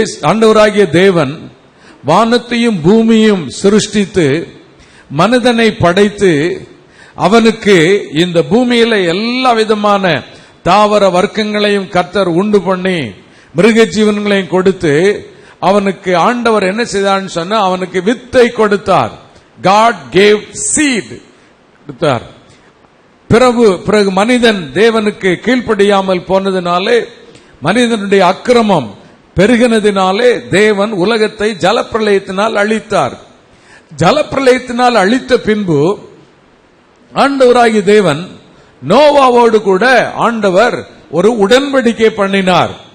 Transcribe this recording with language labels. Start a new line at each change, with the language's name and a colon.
Tamil: ஆண்டவராகிய தேவன் வானத்தையும் பூமியும் சிருஷ்டித்து மனிதனை படைத்து அவனுக்கு இந்த பூமியில எல்லா விதமான தாவர வர்க்கங்களையும் கர்த்தர் உண்டு பண்ணி மிருக ஜீவன்களையும் கொடுத்து அவனுக்கு ஆண்டவர் என்ன செய்தார்னு சொன்னா அவனுக்கு வித்தை கொடுத்தார்.
English: God gave seed
Tamil: கொடுத்தார். பிறகு மனிதன் தேவனுக்கு கீழ்ப்படியாமல் போனதினாலே, மனிதனுடைய அக்கிரமம் பெருகினதினாலே தேவன் உலகத்தை ஜலப்பிரளயத்தினால் அழித்தார். ஜலப்பிரளயத்தினால் அழித்த பின்பு ஆண்டவராகிய தேவன் நோவாவோடு கூட ஆண்டவர் ஒரு உடன்படிக்கை பண்ணினார்.